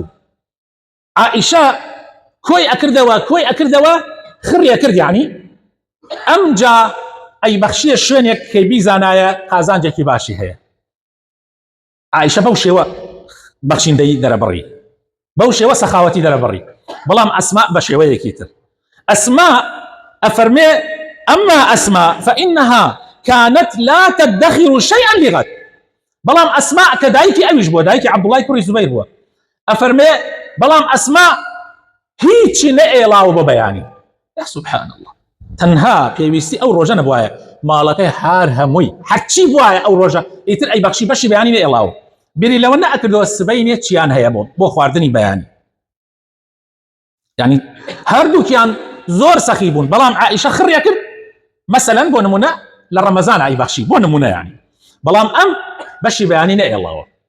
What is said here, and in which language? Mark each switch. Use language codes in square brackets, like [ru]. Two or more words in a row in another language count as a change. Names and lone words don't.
[ckb] عائیشە کۆی ئەکردەوە خڕیە کرد، یعنی ئەمجا ئەی بەخشیە شوێنێک کەی بیزانایە قازانجێکی باشی هەیە. عائیشە بەو شێوە بەخشیندەی دەرەبڕی، بەو شێوە سەخاوەتی دەرەبڕی. بەڵام ئەسما بە شێوەیەکی تر، ئەسما ئەفەرمێ [ar] ئەما ئەسما فإنها كانت لا تدخر شيئا لغد، [ckb] بەڵام ئەسما کە دایکی ئەویش بووە، دایکی عەبدوڵای کوڕی زوبەیر بووە، ئەفەرمێ بەڵام ئەسما هیچی نەئێڵاوە بۆ بەیانی. [ar] یا سوبحان الله، [ckb] تەنها پێویستی ئەو ڕۆژە نەبوایە ماڵەکەی هار هەمووی هەرچی بوایە ئەو ڕۆژە ئیتر ئەی بەخشی بەشی بەیانی نەئێڵاوە، بیری لەوە نەئەکردەوە سبەینێ چیان هەیە بۆ خواردنی بەیانی، یعنی هەردووکیان زۆر سەخی بوون، بەڵام عائیشە خڕیە کرد مەسەلەن بۆ نمونە لە ڕەمەزان ئای بەخشی بۆ نمونە، یعنی بەڵام ئەم بەشی بەیانی نەئێڵاوە.